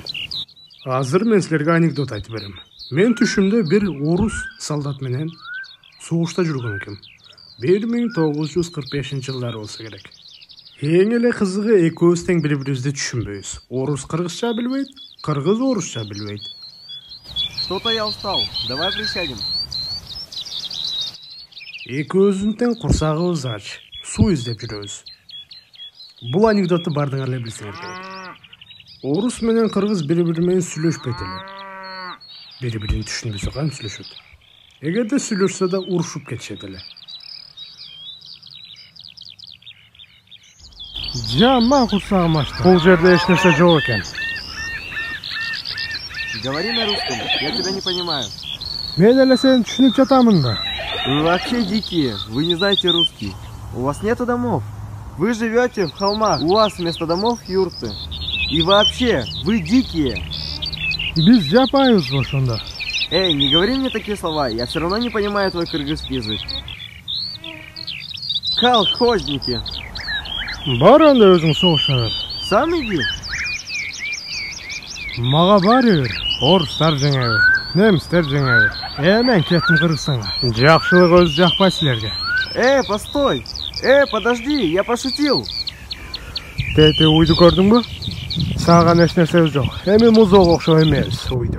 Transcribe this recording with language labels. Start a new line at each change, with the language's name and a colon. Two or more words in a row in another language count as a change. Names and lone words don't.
Kyrgyz: Азыр мен силерге анекдот айтып берем. Мен түшүмдө бир орус солдат менен согушта жүргөн экем. 1945-жылдары болсо керек. Эң эле кызыгы экөөбүз тең бири-бирибизди түшүнбөйбүз. Орус кыргызча билбейт, кыргыз орусча билбейт.
Russian: Что-то я устал. Давай присядем.
Kyrgyz: Экөөбүздүн тең курсагыбыз ач. Суу издеп жүрөбүз. Бул анекдотту бардыңар эле билсеңер керек. Орус менен кыргыз бири-бири менен сүйлөшпөйт эле. Бири-бирин түшүнбөсө кантип сүйлөшөт? Эгерде сүйлөшсө да урушуп кетишет эле. Жаман курсагым ачты. Бул жерде эч нерсе жок экен.
Russian: Говори на русском, я тебя не понимаю.
Kyrgyz: Мен эле сени түшүнүп жатамын да.
Russian: Вы вообще дикие, вы не знаете русский. У вас нету домов. Вы живете в холмах. У вас вместо домов юрты. И вообще, вы дикие.
Kyrgyz: Биз жапайбыз ошондо. Эй,
Russian: не говори мне такие слова, я все равно не понимаю твой кыргызский язык. Колхозники.
Kyrgyz: Бар анда өзүң согуша бер.
Russian: Сам иди.
Kyrgyz: Мага баары бир. Орустар жеңеби, немистер жеңеби. Мен кеттим Кыргызстанга. Жакшылык өзү жакпайт силерге.
Russian: Постой! Подожди, я пошутил.
Kyrgyz: Тети уйду көрдүңбү? Сага эч нерсе жок. Эми музоого окшоп эмес уйду.